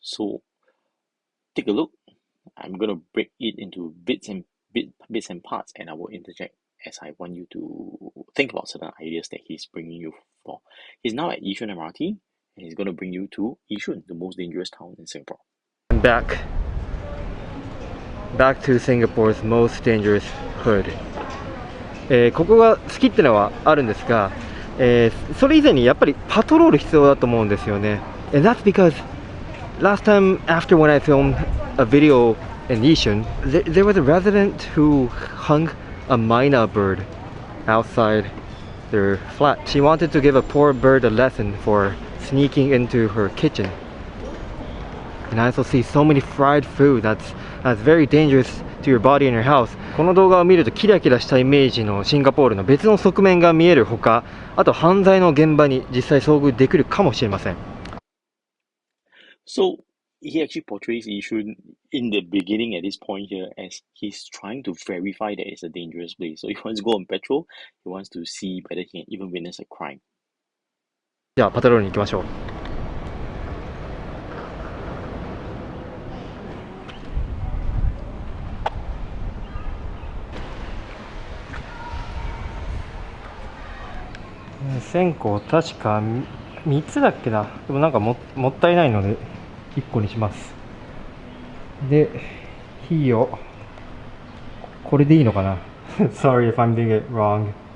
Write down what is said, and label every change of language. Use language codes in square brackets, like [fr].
[en] So take a look. I'm gonna break it into bits and parts, and I will interject as I want you to think about certain ideas that he's bringing you for. He's now at Yishun MRT, and he's gonna bring you to Yishun, the most dangerous town in Singapore. Back to Singapore's most dangerous hood. [ja] ここが好きってのはあるんですが、それ以前にやっぱりパトロール必要だと思うんですよね。 [en] And that's because last time after when I filmed a video in Yishun, there was a resident who hung a myna bird outside their flat. She wanted to give a poor bird a lesson for sneaking into her kitchen. And I also see so many fried food that's very dangerous to your body and your house. [ja] この動画を見るとキラキラしたイメージのシンガポールの別の側面が見えるほか、あと犯罪の現場に実際遭遇できるかもしれません。 [en] So he actually portrays Yishun in the beginning at this point here as he's trying to verify that it's a dangerous place. So he wants to go on patrol, he wants to see whether he can even witness a crime. [ja] じゃあパトロールに行きましょう。線香確か3つだっけな。でもなんか もったいないので1個にします。で、火をこれでいいのかな Sorry if I'm doing it wrong.